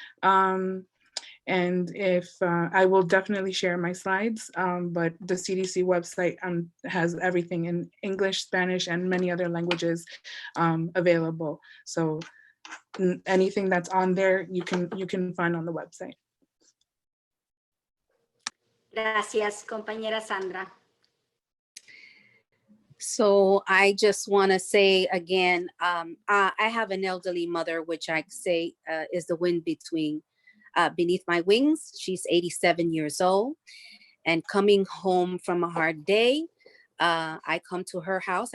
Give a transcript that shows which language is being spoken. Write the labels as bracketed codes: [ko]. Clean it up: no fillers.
[en] And if I will definitely share my slides, but the CDC website has everything in English, Spanish, and many other languages available. So anything that's on there, you can find on the website. [es] Gracias, compañera Sandra. [en] So I just want to say again, I have an elderly mother, which I say is the wind beneath my wings. She's 87 years old, and coming home from a hard day, I come to her house.